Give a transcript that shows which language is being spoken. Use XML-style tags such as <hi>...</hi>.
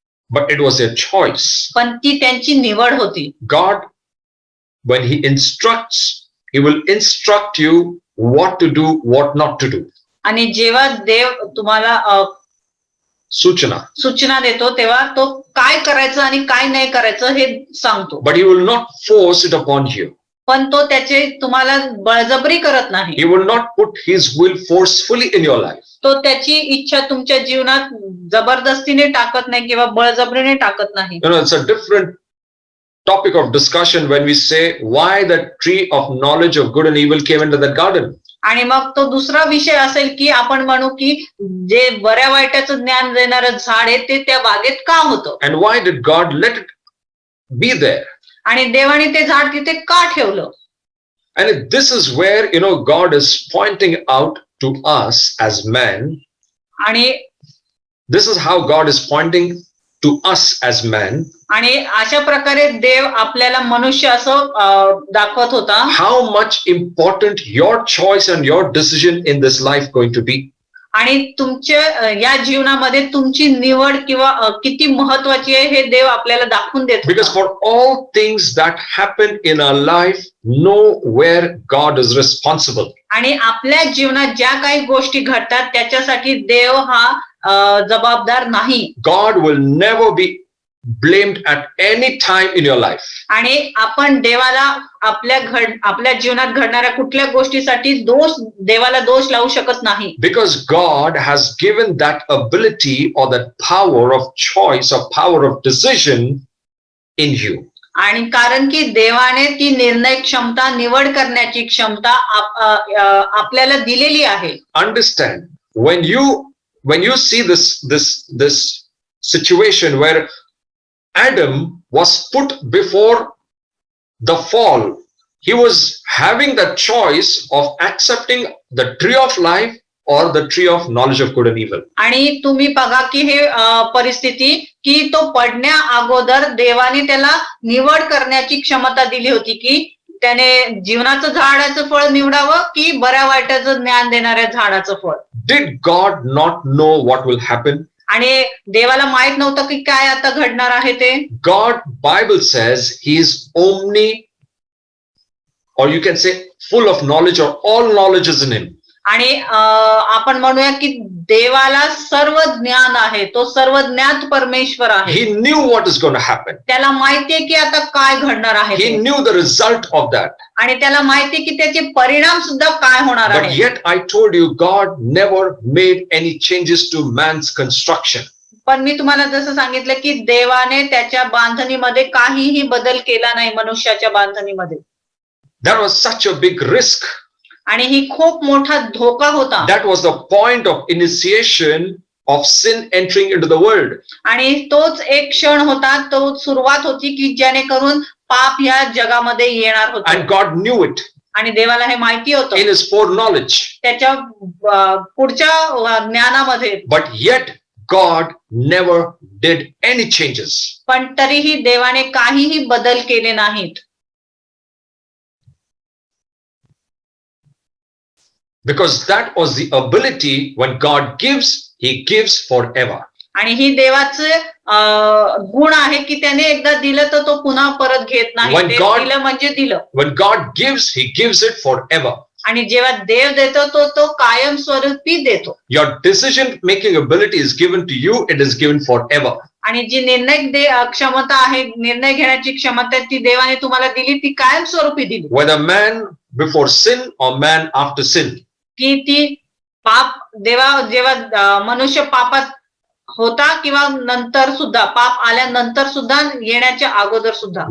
<en>But it was their choice.</en> <mr>पण ती त्यांची निवड होती.</mr> <en>God, when he instructs, he will instruct you what to do, what not to do.</en> <mr>आणि जेव्हा देव तुम्हाला सूचना देतो तेव्हा तो काय करायचं आणि काय नाही करायचं हे सांगतो.</mr> <en>But he will not force it upon you.</en> <mr>पण तो त्याचे तुम्हाला बळजबरी करत नाही.</mr> <en>He will not put his will forcefully in your life.</en> <mr>तो त्याची इच्छा तुमच्या जीवनात जबरदस्तीने टाकत नाही किंवा बळजबरीने टाकत नाही.</mr> <en>It's a different topic of discussion when we say why the tree of knowledge of good and evil came into that garden.</en> <mr>आणि मग तो दुसरा विषय असेल की आपण म्हणू की जे बऱ्या वाईटाचं ज्ञान देणारं झाड आहे ते त्या बागेत का होतं</mr> <en>And why did God let it be there?</en> <mr>आणि देवाने ते झाड तिथे का ठेवलं.</mr> <en>And this is where, God is pointing out to us as men.</en> <mr>आणि</mr> <en>This is how God is pointing to us as men.</en> <mr>आणि अशा प्रकारे देव आपल्याला मनुष्य असं दाखवत होता.</mr> <en>How much important your choice and your decision in this life going to be.</en> <mr>आणि तुमच्या या जीवनामध्ये तुमची निवड किंवा किती महत्वाची आहे हे देव आपल्याला दाखवून देतो.</mr> <en>Because for all things that happen in our life, know where God is responsible.</en> <mr>आणि आपल्या जीवनात ज्या काही गोष्टी घडतात त्याच्यासाठी देव हा जबाबदार नाही.</mr> <en>God will never be blamed at any time in your life.</en> <mr>आणि आपण देवाला आपल्या जीवनात घडणाऱ्या कुठल्या गोष्टीसाठी देवाला दोष लावू शकत नाही.</mr> <en>Because God has given that ability or that power of choice or power of decision in you.</en> <mr>आणि कारण की देवाने ती निर्णय क्षमता निवड करण्याची क्षमता आपल्याला दिलेली आहे.</mr> <en>Understand, when you see this situation where Adam was put before the fall, he was having the choice of accepting the tree of life or the tree of knowledge of good and evil.</en> <mr>आणि तुम्ही बघा की हे परिस्थिती की तो पडण्या अगोदर देवाने त्याला निवड करण्याची क्षमता दिली होती की त्याने जीवनाचं झाडाचं फळ निवडावं की बऱ्या वाईटाचं ज्ञान देणाऱ्या झाडाचं फळ.</mr> <en>Did God not know what will happen?</en> <mr>आणि देवाला माहित नव्हतं की काय आता घडणार आहे ते.</mr> <en>God, Bible says, he is omni, or you can say full of knowledge, or all knowledge is in him.</en> <mr>आणि आपण म्हणूया की देवाला सर्व ज्ञान आहे, तो सर्व ज्ञात परमेश्वर आहे.</mr> <en>He knew what is going to happen.</en> <mr>त्याला माहितीये की आता काय घडणार आहे.</mr> <en>He knew the result of that.</en> <mr>आणि त्याला माहितीये की त्याचे परिणाम सुद्धा काय होणार</mr> <en>But</en> <mr>आहे.</mr> <en>yet I told you, God never made any changes to man's construction.</en> <mr>पण मी तुम्हाला जसं सांगितलं की देवाने त्याच्या बांधणीमध्ये काहीही बदल केला नाही, मनुष्याच्या बांधणीमध्ये.</mr> <en>That was such a big risk.</en> <mr>आणि ही खूप मोठा धोका होता.</mr> <en>That was the point of initiation of sin entering into the world.</en> <mr>आणि तोच एक क्षण होता, तो सुरुवात होती की जेणेकरून पाप या जगामध्ये येणार होता.</mr> <en>And God knew it.</en> <mr>आणि देवाला हे माहिती होतं.</mr> <en>In his foreknowledge.</en> <mr>त्याच्या पुढच्या ज्ञानामध्ये.</mr> <en>But yet God never did any changes.</en> <mr>पण तरीही देवाने काहीही बदल केले नाहीत.</mr> <en>Because that was the ability, when God gives, he gives forever.</en> <mr>आणि ही देवाचे गुण आहे की त्याने एकदा दिलं तर तो पुन्हा परत घेत नाही. दिलं म्हणजे दिलं.</mr> <en>When God gives, he gives it forever.</en> <mr>आणि जेव्हा देव देतो तो कायम स्वरूपी देतो.</mr> <en>Your decision making ability is given to you, it is given forever.</en> <mr>आणि जी क्षमता आहे, निर्णय घेण्याची क्षमता ती देवाने तुम्हाला दिली, ती कायम स्वरूपी दिली.</mr> <en>Whether man before sin or man after sin.</en> <mr>की ती जेव्हा मनुष्य पापात होता किंवा नंतर सुद्धा, पाप आल्यानंतर सुद्धा, येण्याच्या अगोदर सुद्धा.</mr>